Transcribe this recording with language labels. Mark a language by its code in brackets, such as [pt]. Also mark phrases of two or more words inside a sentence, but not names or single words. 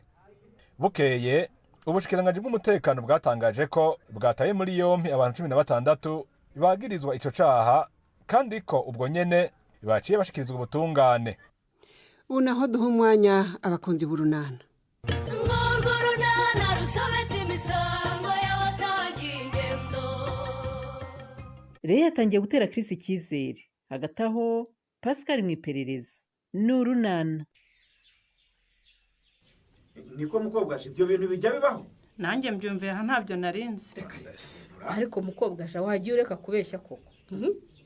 [rn] Bukeye ubushikiranganje bw'umutekano bwatangaje ko bwataye muri yompi abantu 16 bagirizwa ico caha, kandi ko ubwo nyene baciye bashikirizwa ubutungane. Unaho duha umwanya abakunzi b'urunana. [rw] Rero yatangiye gutera Chris icyizere. Hagati aho Pascal mu iperereza n'urunana. Niko mukobwaje ibyo bintu bijya bibaho? Nanjye mbyumviye aha ntabyo narinzi. Ariko mukobwaje wagiye ureka kubeshya koko.